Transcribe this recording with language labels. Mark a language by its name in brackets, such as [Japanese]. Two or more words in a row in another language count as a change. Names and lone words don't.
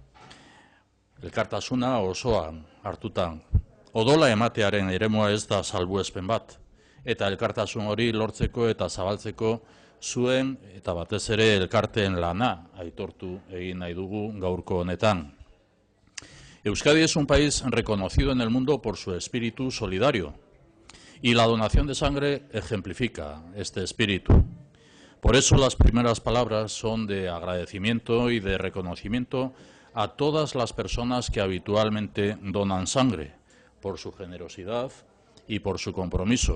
[Basque] Elkartasuna osoan hartutan. Odola ematearen eremua ez da salbuespen bat, eta elkartasun hori lortzeko eta zabaltzeko zuen eta batez ere elkarteen lana aitortu egin nahi dugu gaurko honetan. [Spanish] Euskadi es un país reconocido en el mundo por su espíritu solidario y la donación de sangre ejemplifica este espíritu. Por eso las primeras palabras son de agradecimiento y de reconocimiento a todas las personas que habitualmente donan sangre, por su generosidad y por su compromiso.